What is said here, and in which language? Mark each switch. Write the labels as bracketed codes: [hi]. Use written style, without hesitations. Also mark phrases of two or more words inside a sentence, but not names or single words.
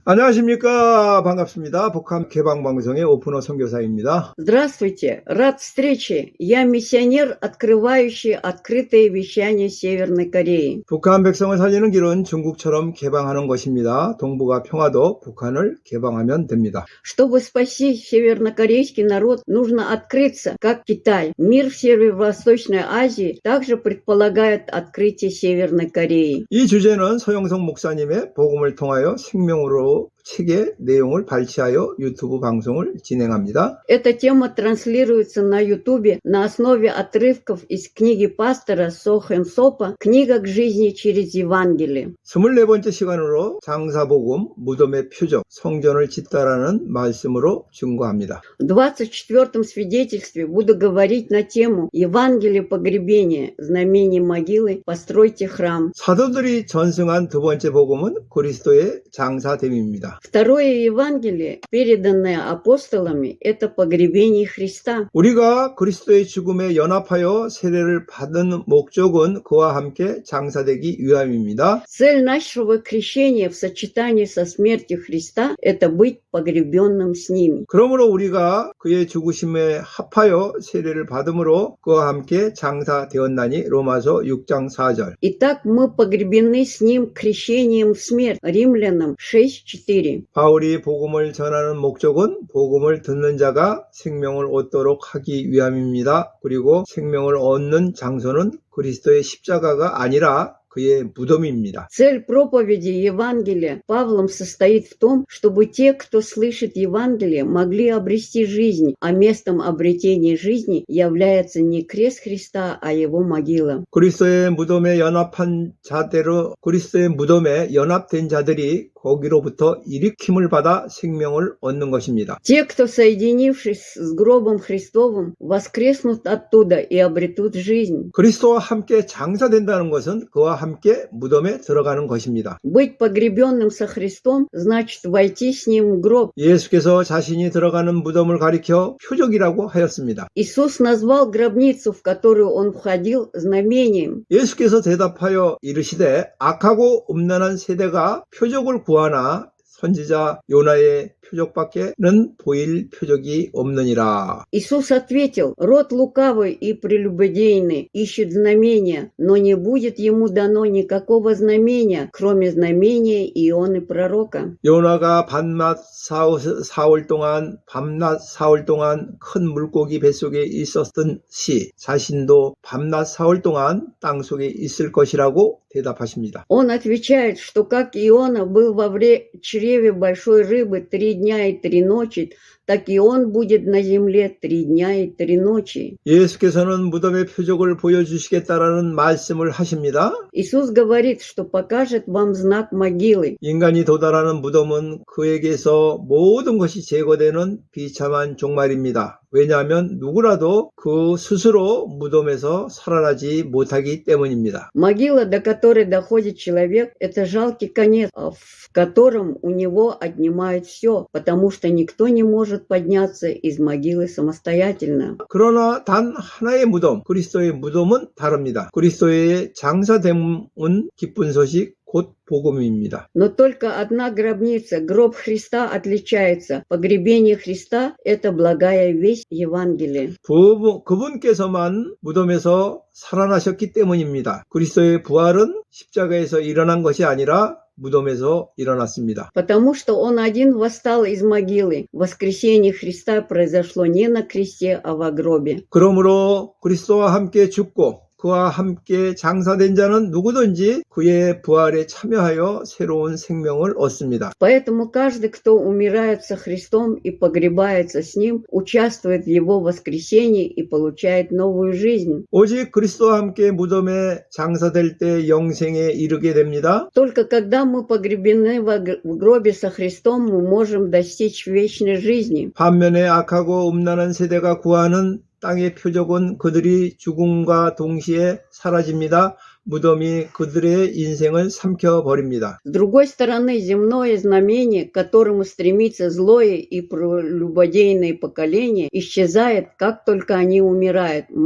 [ko] 안녕하십니까. 반갑습니다. 북한 개방방송의 오픈어 선교사입니다. [ru] Здравствуйте, рад встрече. Я миссионер, открывающий открытое вещание Северной Кореи. [ko] 북한 백성을 살리는 길은 중국처럼 개방하는 것입니다. 동북아 평화도 북한을 개방하면 됩니다. [ru] Чтобы спасти севернокорейский народ, нужно открыться, как Китай. Мир в Северо-Восточной Азии также предполагает открытие Северной Кореи. [ko] 이 주제는 소영성 목사님의 복음을 통하여 생명으로 책의 내용을 발췌하여 유튜브 방송을 진행합니다. [ru] Эта тема транслируется на YouTube на основе отрывков из книги пастора Со Хэн Сопа «Книга к жизни через Евангелие». [ko] 24번째 시간으로 장사복음, 무덤의 표적, 성전을 짓다라는 말씀으로 증거합니다. [ru] В 24-м свидетельстве буду говорить на тему «Евангелие погребения, знамение могилы, постройте храм». [ko] 사도들이 전승한 두 번째 복음은 그리스도의 장사됨입니다. [ru] Второе Евангелие, переданное апостолами, это погребение Христа. [ko] 우리가 그리스도의 죽음에 연합하여 세례를 받은 목적은 그와 함께 장사되기 위함입니다. [ru] Цель нашего крещения в сочетании со смертью Христа – это быть погребенным с ними. [ko] 그러므로 우리가 그의 죽으심에 합하여 세례를 받음으로 그와 함께 장사되었나니 로마서 6장 4절. [ru] Итак, мы погребены с ним крещением в смерть. Римлянам 6:4. [ko] 바울이 복음을 전하는 목적은 복음을 듣는 자가 생명을 얻도록 하기 위함입니다. 그리고 생명을 얻는 장소는 그리스도의 십자가가 아니라 그의 무덤입니다. [ru] Цель проповеди Евангелия Павлом состоит в том, чтобы те, кто слышит Евангелие, могли обрести жизнь, а местом обретения жизни является не крест Христа, а его могила. [ko] 그리스도의 무덤에 연합된 자들이 거기로부터 일으킴을 받아 생명을 얻는 것입니다. [ru] Те, кто, соединившись с гробом Христовым, воскреснут оттуда и обретут жизнь. [ko] 그리스도와 함께 장사된다는 것은 그와 함께 무덤에 들어가는 것입니다. [ru] Быть погребенным со Христом значит войти с Ним в гроб. [ko] 예수께서 자신이 들어가는 무덤을 가리켜 표적이라고 하였습니다. [ru] Иисус назвал гробницу, в которую Он входил, знамением. [ko] 예수께서 대답하여 이르시되 악하고 음란한 세대가 표적을 구하나 선지자 요나의 표적밖에는 보일 표적이 없느니라. [ru] Иисус ответил: род лукавый и прелюбодейный ищет знамения, но не будет ему дано никакого знамения, кроме знамения Ионы пророка. [ko] 요나가 밤낮 사흘 동안 큰 물고기 뱃속에 있었듯이 자신도 밤낮 사흘 동안 땅속에 있을 것이라고 대답하십니다. [ru] Он отвечает, что как Иона был во чреве большой рыбы 3 дня и 3 ночи, так и он будет на земле 3 дня и 3 ночи. [ko] 예수께서는 무덤의 표적을 보여주시겠다라는 말씀을 하십니다. [ru] Иисус говорит, что покажет вам знак могилы. [ko] 인간이 도달하는 무덤은 그에게서 모든 것이 제거되는 비참한 종말입니다. 왜냐하면 누구라도 그 스스로 무덤에서 살아나지 못하기 때문입니다. [ru] Могила, до которой доходит человек, это жалкий конец, в котором у него отнимают все, потому что никто не может подняться из могилы самостоятельно. [ko] 그러나 단 하나의 무덤, 그리스도의 무덤은 다릅니다. 그리스도의 장사됨은 기쁜 소식, 곧 복음입니다. [ru] Но только одна гробница, гроб Христа, отличается. Погребение Христа – это благая весть Евангелия. [ko] 그분께서만 무덤에서 살아나셨기 때문입니다. 그리스도의 부활은 십자가에서 일어난 것이 아니라 무덤에서 일어났습니다. [ru] Потому что Он один восстал из могилы. Воскресение Христа произошло не на кресте, а во гробе. [ko] 그러므로 그리스도와 함께 죽고 그와 함께 장사된 자는 누구든지 그의 부활에 참여하여 새로운 생명을 얻습니다. [ru] Поэтому каждый, кто умирает со Христом и погребается с Ним, участвует в Его воскресении и получает новую жизнь. [ko] 오직 그리스도와 함께 무덤에 장사될 때 영생에 이르게 됩니다. [ru] Только когда мы погребены в гробе со Христом, мы можем достичь вечной жизни. [ko] 반면에 악하고 음란한 세대가 구하는 땅의 표적은 그들이 죽음과 동시에 사라집니다. 무덤이 그들의 인생을 삼켜버립니다. [ru] С другой стороны, земное знамение, к которому стремится злое и прелюбодейное поколение, исчезает, как только они умирают.